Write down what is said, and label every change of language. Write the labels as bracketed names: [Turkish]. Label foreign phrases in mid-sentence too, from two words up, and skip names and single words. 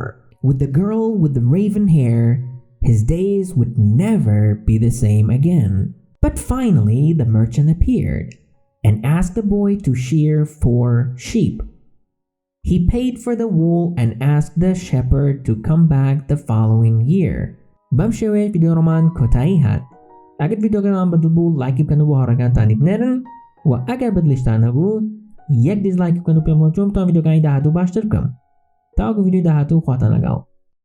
[English] With the girl with the raven hair, his days would never be the same again. But finally, the merchant appeared and asked the boy to shear 4 sheep. He paid for the wool and asked the shepherd to come back the following year. [Central Kurdish] بەم شێوەیە ڤیدیۆڕۆمان کۆتایی هات. ئەگەر ڤیدیۆگەرمان بەدڵ بوو لایکی بکەن و بۆ هاوڕێکانتانی بنێرن و ئەگەر بەدڵیشتان هەبوو یەک دیزلایک بکەن و پێم بڵێن چۆن بتوانم ڤیدیۆکانی داهاتوو باشتر بکەم. تاوەکو ڤیدیۆی داهاتوو خواتان لەگەڵ.